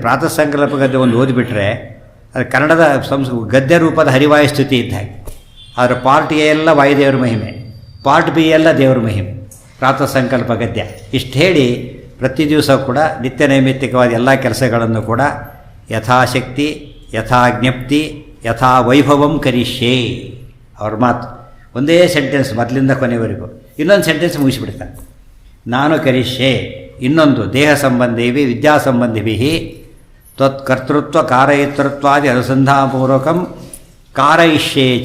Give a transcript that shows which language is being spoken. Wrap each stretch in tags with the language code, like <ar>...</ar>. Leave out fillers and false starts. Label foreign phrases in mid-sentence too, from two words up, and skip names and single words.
<kn>ಪ್ರಾತಃ ಸಂಕಲ್ಪ ಗದ್ಯ ಒಂದು ಓದಿಬಿಟ್ರೆ ಅದು ಕನ್ನಡದ ಗದ್ಯ ರೂಪದ ಹರಿವಾಯು ಸ್ತುತಿ ಇದ್ದ ಹಾಗೆ. ಅದರ</kn> <en>part A</en> <kn>ಎಲ್ಲ ವಾಯುದೇವರ ಮಹಿಮೆ,</kn> <en>part B</en> <kn>ಎಲ್ಲ ದೇವರ ಮಹಿಮೆ. ಪ್ರಾತಃ ಸಂಕಲ್ಪ ಗದ್ಯ ಇಷ್ಟು ಹೇಳಿ ಪ್ರತಿ ದಿವಸ ಕೂಡ ನಿತ್ಯ ನೈಮಿತ್ತಿಕವಾದ ಎಲ್ಲ ಕೆಲಸಗಳನ್ನು ಕೂಡ</kn> <sa>ಯಥಾಶಕ್ತಿ ಯಥಾ ಜ್ಞಪ್ತಿ ಯಥಾ ವೈಭವಂ ಕರಿಷ್ಯೆ.</sa> <kn>ಅವ್ರ ಮಾತು ಒಂದೇ ಸೆಂಟೆನ್ಸ್ ಮೊದಲಿಂದ ಕೊನೆವರೆಗೂ. ಇನ್ನೊಂದು ಸೆಂಟೆನ್ಸ್ ಮುಗಿಸಿಬಿಡ್ತಾನೆ, ನಾನು ಕರಿಷ್ಯೆ.</kn> <sa>ಇನ್ನೊಂದು ದೇಹ ಸಂಬಂಧಿಭಿ ವಿದ್ಯಾ ಸಂಬಂಧಿಭಿ ತ್ವತ್ಕರ್ತೃತ್ವ ಕಾರಯಿತೃತ್ವಾದಿ ಅನುಸಂಧಾನಪೂರ್ವಕಂ ಕಾರಯಿಷ್ಯೇ ಚ.</sa>